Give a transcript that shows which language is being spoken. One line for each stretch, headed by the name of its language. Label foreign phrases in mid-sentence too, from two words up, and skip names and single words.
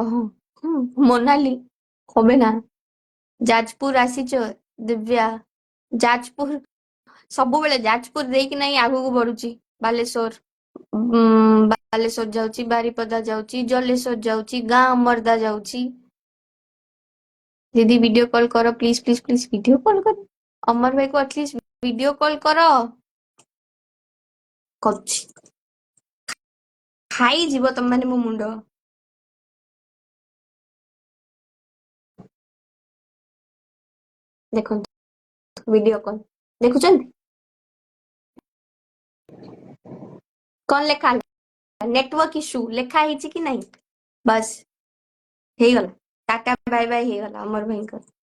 Odia: ମୋନାଲି হবে ନା? ଯାଜପୁର ଆସିଛ ଦିବ୍ୟା? ଯାଜପୁର ସବୁବେଳେ, ଯାଜପୁର ଦେଇକି ନାହିଁ ଆଗକୁ ବଢୁଛି ବାଲେଶ୍ଵର। ବାଲେଶ୍ୱର ଯାଉଛି, ବାରିପଦା ଯାଉଛି, ଜଲେଶ୍ୱର ଯାଉଛି, ଗାଁ ଅମରଦା ଯାଉଛି।
Hindi: दीदी
English: video call
Hindi: करो
English: please please please video call
Hindi: करो। अमर भाई को एटलीस्ट
English: video call
Hindi: करो।
Odia: କରୁଛି ଖାଇଯିବ ତମ ମାନେ ମୋ ମୁଣ୍ଡ। ଦେଖନ୍ତୁ
English: video call
Odia: ଦେଖୁଛନ୍ତି କଣ ଲେଖା ହେଲା
English: network issue
Odia: ଲେଖା ହେଇଛି କି ନାହିଁ ବାସ୍ ହେଇଗଲା ଟାଟା
English: bye bye
Odia: ହେଇଗଲା ଅମର ଭାଇଙ୍କର।